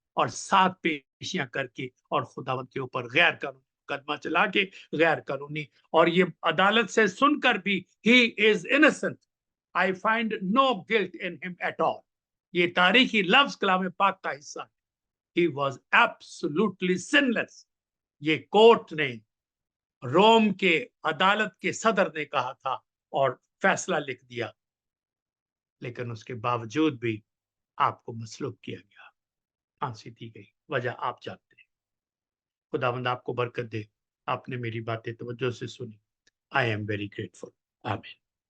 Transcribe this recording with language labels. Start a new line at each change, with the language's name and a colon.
Urdu: اور 7 پیشیاں کر کے اور خداوند کے اوپر غیر قانونی مقدمہ چلا کے غیر قانونی، اور یہ عدالت سے سن کر بھی
English: he is innocent, I find no guilt in him at all.
Urdu: یہ تاریخی لفظ کلام پاک کا حصہ ہے.
English: He was absolutely sinless.
Urdu: یہ کورٹ نے، روم کے عدالت کے صدر نے کہا تھا اور فیصلہ لکھ دیا، لیکن اس کے باوجود بھی آپ کو مسلوب کیا گیا، پھانسی دی گئی. وجہ آپ جانتے ہیں. خداوند آپ کو برکت دے. آپ نے میری باتیں توجہ سے سنی.
English: I am very grateful.
Urdu: آمین.